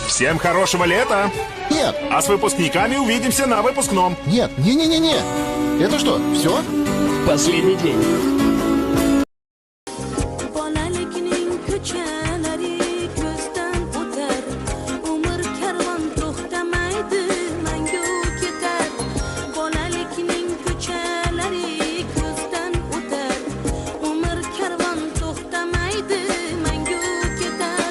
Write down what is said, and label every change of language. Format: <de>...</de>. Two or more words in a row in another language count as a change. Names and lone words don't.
<ru>Всем хорошего лета! Нет, А с выпускниками увидимся на выпускном. нет, не-не-не-не. Это что, все? Последний день.</ru> <uz>Bolalikning ko'chalari ko'zdan o'tar, umr karvon to'xtamaydi, mangu ketar. Bolalikning ko'chalari ko'zdan o'tar, umr karvon to'xtamaydi, mangu ketar.</uz>